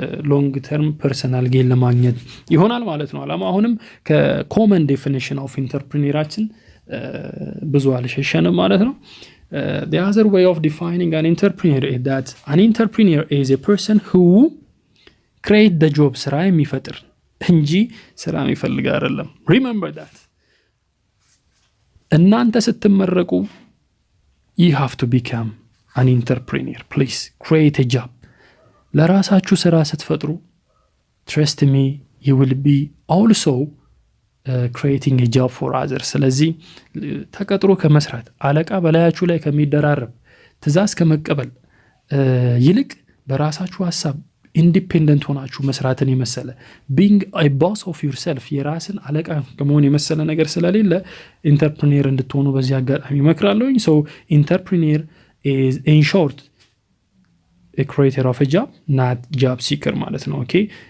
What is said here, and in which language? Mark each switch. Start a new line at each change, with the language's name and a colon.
Amharic: ሎንግ ተርም ፐርሰናል ጌን ለማግኘት ይሆናል ማለት ነው አላማ። አሁንም ከኮመን ዴፊኒሽን ኦፍ ኢንተርፕሪነራችን ብዙ አልሸሸንም ማለት ነው።
English: the other way of defining an entrepreneur is that an entrepreneur is a person who create the job
Amharic: ስራ የሚፈጥር እንጂ ስራ የሚፈልግ አይደለም።
English: remember that
Amharic: እናንተ ስትመረቁ
English: you have to become an entrepreneur. please create a job.
Amharic: ለራሳችሁ ስራ ስትፈጥሩ
English: trust me you will be also creating a job for others.
Amharic: ስለዚህ ተቀጥሮ ከመስራት አለቃ በላያችሁ ላይ ከሚደራረብ ትዛዝ ከመቀበል ይልቅ በራሳችሁ ሐሳብ ኢንዲፔንደንት ሆናችሁ መስራትን የመሰለ
English: being a boss of yourself
Amharic: የራስን አለቃ ከመሆን የመሰለ ነገር ስለሌለ ኢንተርፕሪነር እንድትሆኑ በዚህ አጋጣሚ እመክራለሁኝ።
English: so entrepreneur is in short a creator of a job, not job seeker
Amharic: ማለት ነው። okay